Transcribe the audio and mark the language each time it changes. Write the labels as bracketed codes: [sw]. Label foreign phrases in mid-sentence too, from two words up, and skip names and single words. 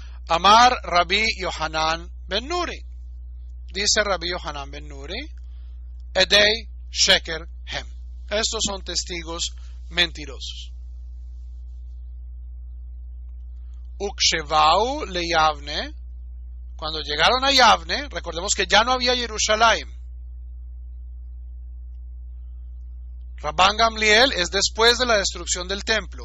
[he] אמר רבי יוחנן בן נורי. Dice Rabbi Yohanan ben Nuri, עדי שקר הם. [es] Estos son testigos mentirosos. [he] וכשבאו ליבנה. [es] Cuando llegaron a Yavne, recordemos que ya no había Jerusalén. Rabban Gamliel es después de la destrucción del templo.